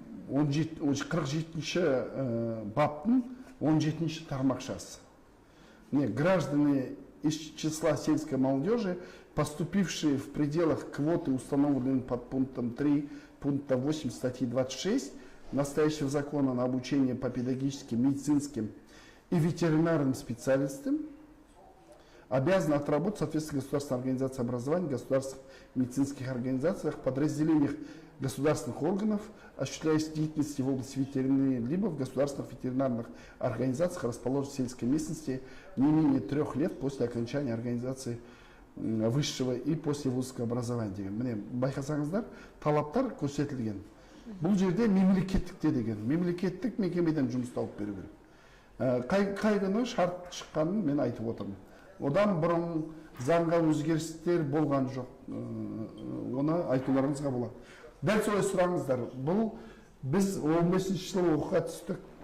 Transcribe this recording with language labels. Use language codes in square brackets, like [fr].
[kk] 47-ші баптың 17-ші тармақшасы. [ru] Граждане из числа сельской молодежи, поступившие в пределах квоты, установленной под пунктом 3 пункта 8 статьи 26 настоящего закона на обучение по педагогическим, медицинским и ветеринарным специалистам, обязаны отработать в соответствии с государственной организацией образования, государственных медицинских организациях, подразделениях государственных органов, осуществляющих деятельность в области ветеринарии, либо в государственных ветеринарных организациях, расположенных в сельской местности, не менее 3 лет после окончания организации высшего и после вузского образования. [kk] Міне, байқасаңыздар, талаптар көрсетілген. Бұл жерде мемлекеттікте деген, мемлекеттік мекемеден жұмыс тауып беру керек. Қай күні шарт шыққанын мен айтып отырмын. Одан бұрын заңға өзгерістер болған жоқ. Оны айтуларыңызға болады. Дәл солай сұраңыздар. Бұл біз 15-ші жылы оқуға түстік.